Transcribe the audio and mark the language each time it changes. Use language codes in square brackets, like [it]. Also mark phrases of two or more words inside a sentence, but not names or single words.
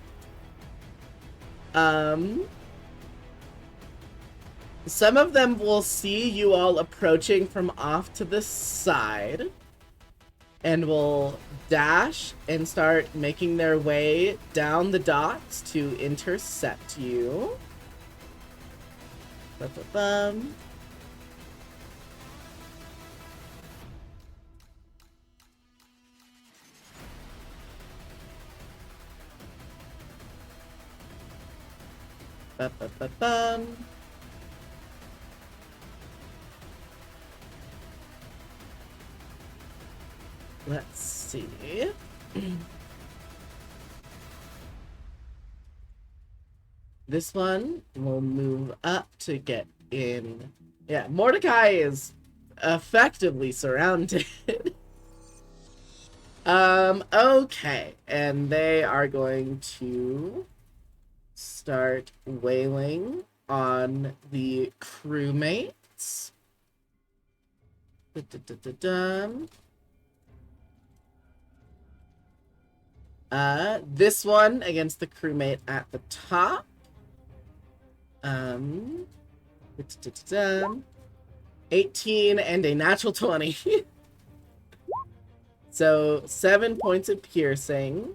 [en] Some of them will see you all approaching from off to the side and will dash and start making their way down the docks to intercept you. Ba-ba-bum. Ba-ba-ba-bum. Let's see. This one will move up to get in. Yeah, Mordecai is effectively surrounded. Okay. And they are going to start wailing on the crewmates. Da-da-da-da-dum. This one against the crewmate at the top. 18 and a natural 20. So 7 points of piercing.